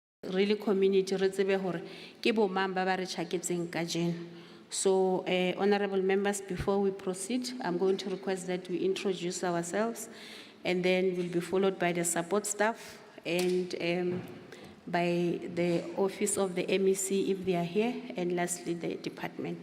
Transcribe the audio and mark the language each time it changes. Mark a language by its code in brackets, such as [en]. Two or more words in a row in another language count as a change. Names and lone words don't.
[en] really community [st] re tsebe hore ke bo mang ba ba re tjhaketseng kajeno. [en] So, honorable members, before we proceed, I'm going to request that we introduce ourselves, and then we'll be followed by the support staff and by the office of the MEC if they are here, and lastly the department.